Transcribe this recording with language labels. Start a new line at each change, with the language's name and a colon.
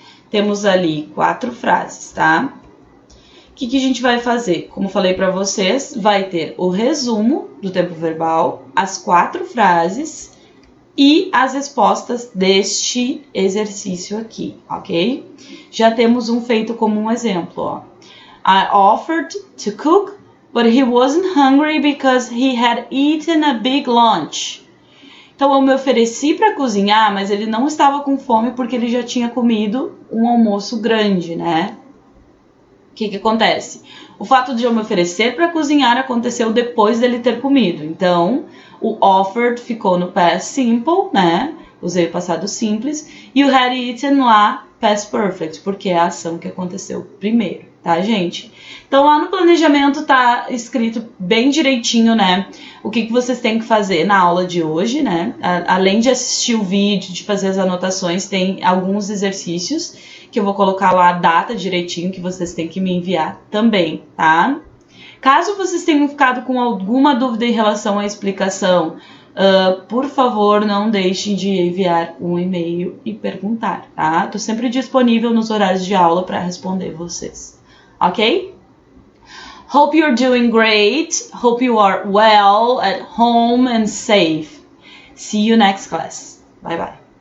Portuguese: Temos ali 4 frases, tá? O que a gente vai fazer? Como falei para vocês, vai ter o resumo do tempo verbal, as 4 frases e as respostas deste exercício aqui, ok? Já temos um feito como um exemplo, ó.
English: I offered to cook, but he wasn't hungry because he had eaten a big lunch.
Portuguese: Então, eu me ofereci para cozinhar, mas ele não estava com fome porque ele já tinha comido um almoço grande, né? O que acontece? O fato de eu me oferecer para cozinhar aconteceu depois dele ter comido. Então, o offered ficou no past simple, né? Usei o passado simples. E o had eaten lá, past perfect, porque é a ação que aconteceu primeiro, tá, gente? Então, lá no planejamento tá escrito bem direitinho, né? O que vocês têm que fazer na aula de hoje, né? Além de assistir o vídeo, de fazer as anotações, tem alguns exercícios que eu vou colocar lá a data direitinho que vocês têm que me enviar também, tá? Caso vocês tenham ficado com alguma dúvida em relação à explicação, por favor, não deixem de enviar um e-mail e perguntar, tá? Tô sempre disponível nos horários de aula para responder vocês, ok?
English: Hope you're doing great. Hope you are well at home and safe. See you next class. Bye bye.